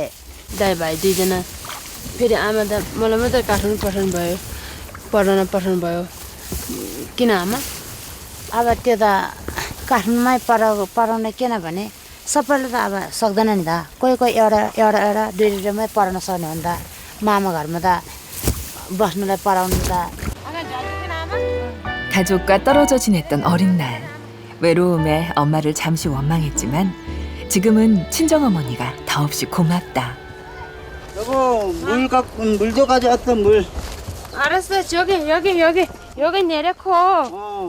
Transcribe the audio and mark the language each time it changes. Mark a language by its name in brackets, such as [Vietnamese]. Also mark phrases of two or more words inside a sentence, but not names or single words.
[Nepali] दाइ भाइ दुईजना फेरि आमा त मलाई मात्रै काठमाडौँ पठाउनु भयो पढाउन पठाउनु भयो किन आमा अब त्यो त काठमाडौँमै पढाउने किन भने सबैले त अब सक्दैन नि त कोही कोही एउटा दुई दुईमै पढाउन सक्ने हो नि त मामा घरमा त बस्नुलाई पढाउनु त [Korean] 가족과 떨어져 지냈던 어린 날. 외로움에 엄마를 잠시 원망했지만 지금은 친정어머니가 더없이 고맙다. 여보 물도 가져왔어 물 알았어 여기 내려코